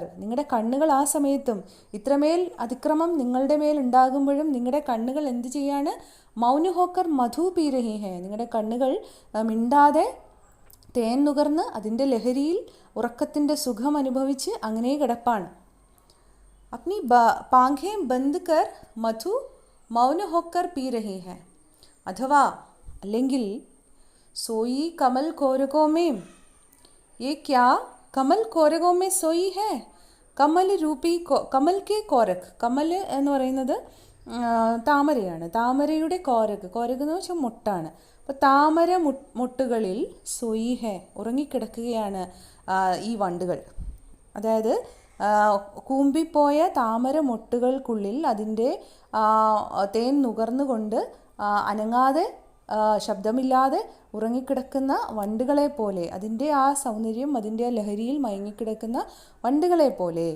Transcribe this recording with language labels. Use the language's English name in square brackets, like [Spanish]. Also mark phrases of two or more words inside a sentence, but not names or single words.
[Malayalam] നിങ്ങളുടെ കണ്ണുകൾ ആ സമയത്തും ഇത്രമേൽ അതിക്രമം നിങ്ങളുടെ മേൽ ഉണ്ടാകുമ്പോഴും നിങ്ങളുടെ കണ്ണുകൾ എന്ത് ചെയ്യാണ്? [Hindi] मौन होकर मधु पी रही है. [Malayalam] നിങ്ങളുടെ കണ്ണുകൾ മിണ്ടാതെ തേൻ നുകർന്ന് അതിൻ്റെ ലഹരിയിൽ ഉറക്കത്തിൻ്റെ സുഖം അനുഭവിച്ച് അങ്ങനെ കിടപ്പാണ്. [Hindi] अपनी पांखें बंद कर मधु मौन होकर पी रही है. अथवा അല്ലെങ്കിൽ सोई कमल कोरकों में. ये क्या कमल कोरकों में सोई है? कमल रूपी कमल के कोरक. [Malayalam] കമൽ എന്ന് പറയുന്നത് താമരയാണ്. താമരയുടെ കോരക്. കോരക് എന്ന് വെച്ചാൽ മുട്ടാണ്. അപ്പോൾ താമര മുട്ടുകളിൽ [Hindi] सोई है [Malayalam] ഉറങ്ങിക്കിടക്കുകയാണ് ഈ വണ്ടുകൾ. അതായത് കൂമ്പിപ്പോയ താമര മൊട്ടുകൾക്കുള്ളിൽ അതിൻ്റെ തേൻ നുകർന്നുകൊണ്ട് അനങ്ങാതെ ശബ്ദമില്ലാതെ ഉറങ്ങിക്കിടക്കുന്ന വണ്ടുകളെ പോലെ, അതിൻ്റെ ആ സൗന്ദര്യം അതിൻ്റെ ലഹരിയിൽ മയങ്ങിക്കിടക്കുന്ന വണ്ടുകളെ പോലെ.